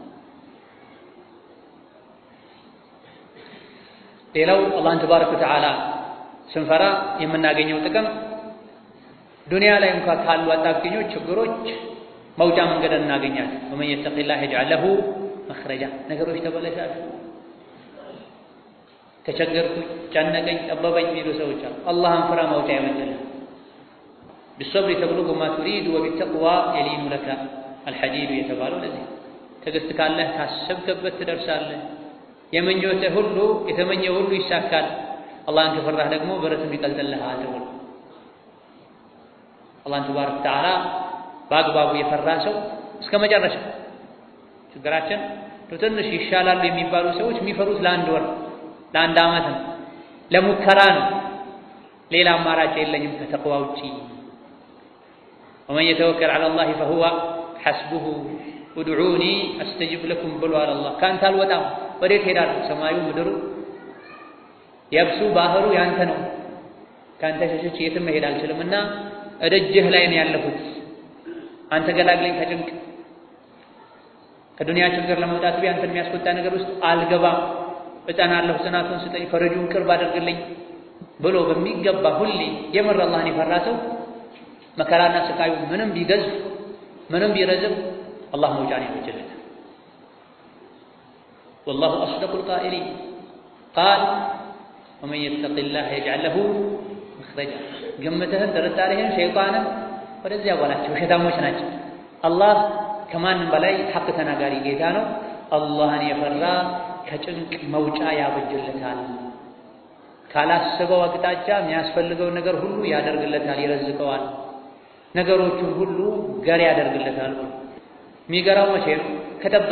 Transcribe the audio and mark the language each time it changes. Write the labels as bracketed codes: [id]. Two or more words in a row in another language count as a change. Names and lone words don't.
[am] ሌላው አላህን [ar] تبارك وتعالى [am] ስንፈራ የምናገኘው ጥቅም ዱንያ ላይ እንኳን ካሉ አጣብቂኞች ችግሮች መውጫ መንገድ እናገኛለን [ar] ومن يتق الله يجعل له مخرجا [am] ነገሮች ተበላሻሉ ተቸገርኩኝ ጨነቀኝ ጠበበኝ የሚሉ ሰዎች አሉ አላህን ፍራ መውጫ ያመጣልህ [ar] بالصبر تبلغ ما تريد وبالتقوى يلين لك الحديد [am] የተባለው ለዚህ ትዕግስት ካለህ ካሰብክበት ትደርሳለህ የመኞትህ ሁሉ የተመኘው ሁሉ ይሳካል አላህን ከፈራህ ደግሞ ብረትም ይቀልጥልሃል ተብሎ አላህን [ar] تبارك وتعالى [am] በአግባቡ የፈራ ሰው እስከ መጨረሻ ችግራችን ትንሽ ይሻላሉ የሚባሉ ሰዎች የሚፈሩት ለአንድ ወር ለአንድ ዓመት ነው ለሙከራ ነው ሌላ አማራጭ የለኝም ከተቅዋ ውጪ [ar] ومن يتوكل على الله فهو حسبه ادعوني استجب لكم [am] ብሎ አላህ ካንተ አልወጣም ወዴት ሄዳለሁ ሰማዩ ምድሩ የብሱ ባህሩ ያንተ ነው ካንተ ሸሽቼ የትም መሄድ አልችልምና እደጅህ ላይ ነው ያለሁት አንተ ገላግለኝ ከጭንቅ ከዱንያ ችግር ለመውጣት ቢያንተ የሚያስቆጣ ነገር ውስጥ አልገባም እጠናለሁ ጽናቱን ስጠኝ ፈረጁን ቅርብ አድርግልኝ ብሎ በሚገባ ሁሌ የምር አላህን የፈራ ሰው መከራና ስቃዩ ምንም ቢገዝፍ ምንም ቢረዝም አላህ መውጫን ያበጅለታል [ar] والله أصدق القائلين قال ومن يتق الله يجعل له مخرجا [am] ገመተህን ጥርጣሬህን ሸይጣንን ወደዚያ ያጓላቸው ሸይጣኖች ናቸው አላህ ከማንም በላይ ሐቅ ተናጋሪ ጌታ ነው አላህን የፈራ ከጭንቅ መውጫ ያበጅለታል ካላሰበው አቅጣጫ የሚያስፈልገው ነገር ሁሉ ያደርግለታል ይረዝቀዋል ነገሮቹን ሁሉ ገር ያደርግለታል የሚገራው መቼ ነው ከጠበቀ